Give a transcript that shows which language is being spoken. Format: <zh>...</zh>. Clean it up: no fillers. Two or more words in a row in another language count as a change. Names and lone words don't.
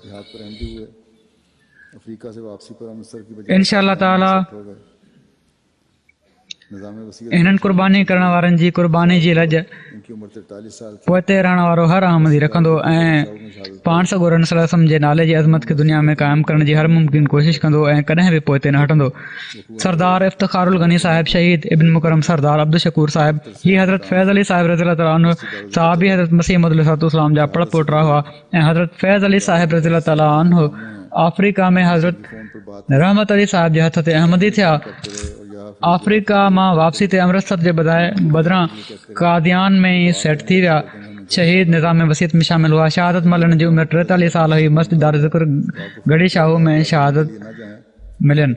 <ar>إن شاء الله تعالى</ar> <sd>हिननि क़ुर्बानी करण वारनि जी क़ुर्बानी जी लॼ पोइते रहण वारो हर अहमदी रखंदो ऐं पाण सॻोरन सल्लल्लाहु जे नाले जी अज़मत खे दुनिया में क़ाइमु करण जी हर मुमकिन कोशिशि कंदो ऐं कॾहिं बि पोइते न हटंदो। सरदार इफ़्तिख़ारुल गनी साहिब शहीद इब्न मुकरम सरदार अब्दुल शकूर साहिब ही हज़रत फैज़ अली साहिब</sd> <ar>رضي الله تعالى عنه</ar> <sd>सहाबी हज़रत मसीह मौद अलैहिस्सलाम जा पड़ पोटरा हुआ ऐं हज़रत फैज़ अली साहिब</sd> <ar>رضي الله تعالى عنه</ar> <sd>अफ्रीका में हज़रत रहमत अली साहिब जे हथ ते अहमदी थिया अफ्रीका मां वापसी ते अमृतसर जे बदिरां कादियान में ई सेट थी विया। शहीद निज़ाम वसीयत में शामिल हुआ। शहादत मलण जी उमिरि 43 साल हुई। मस्जिद दार ज़िक्र गढ़ी शाहू में शहादत मिलियनि।</sd>